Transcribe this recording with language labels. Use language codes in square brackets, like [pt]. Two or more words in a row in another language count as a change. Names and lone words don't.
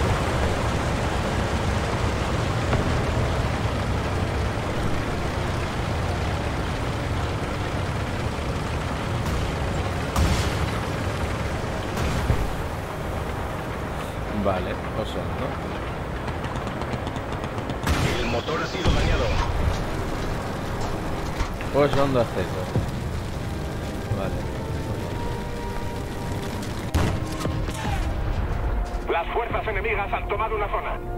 [eu] Vale, oso ondo. [es] El motor ha sido dañado. [eu] Pues ondo azteko. [es] Vale. Las fuerzas enemigas han tomado una zona.